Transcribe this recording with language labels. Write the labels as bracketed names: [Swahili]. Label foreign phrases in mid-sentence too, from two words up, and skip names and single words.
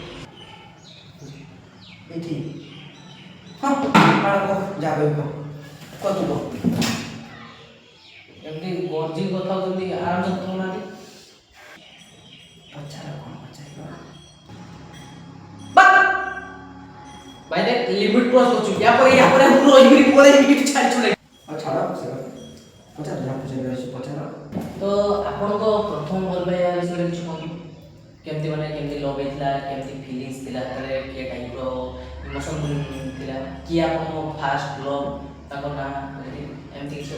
[Odia] ଏଇଠି ହଁ ଯାହା କହିବ କହ ତୁ କହ। ଏମିତି ଗର୍ଜି କଥା ହେଉଛନ୍ତି, ଆରାମସେ କଥା ହେଉନାହାନ୍ତି। ପଚାର କ'ଣ ପଚାରିବ? [Bangla] ଭାଇ ଦେখ [English] limit cross [Bangla] করছো, ইয়াপরে আমি রইবিনি, পরে ইউনিট ছাড়ি চলে। [Odia] ଆଉ ଛାଡ଼ ସେ ପଚାର ଯାହା ପଚାରିବାର ଅଛି ପଚାର। ତ ଆପଣଙ୍କ ପ୍ରଥମ ଭଲ ପାଇବା ବିଷୟରେ କିଛି କୁହନ୍ତୁ। କେମିତି ମାନେ କେମିତି ଲଭ୍ ହେଇଥିଲା, କେମିତି ଫିଲିଙ୍ଗସ୍ ଥିଲା, ତାପରେ କିଏ ଟାଇପ୍ର ଇମୋସନ୍ ଥିଲା, କିଏ ଆପଣଙ୍କ [English] first love, [Odia] ତାଙ୍କ ନାଁ ଏମିତି କିଛି।